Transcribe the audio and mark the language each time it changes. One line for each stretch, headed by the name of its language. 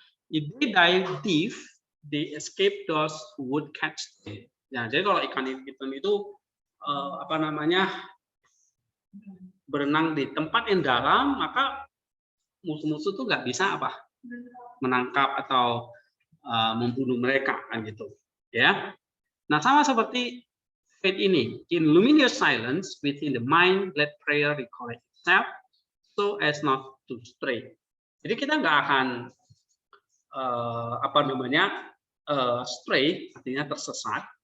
English: If they dive deep, they escape those who would catch them.
Indonesian: Nah, jadi kalau ikan itu apa namanya, berenang di tempat yang dalam, maka musuh-musuh tuh nggak bisa apa menangkap atau membunuh mereka kan gitu, ya. Nah, sama seperti
English: faith
Indonesian: ini,
English: in luminous silence within the mind, let prayer recollect itself so as not to stray.
Indonesian: Jadi kita nggak akan apa namanya stray, artinya tersesat.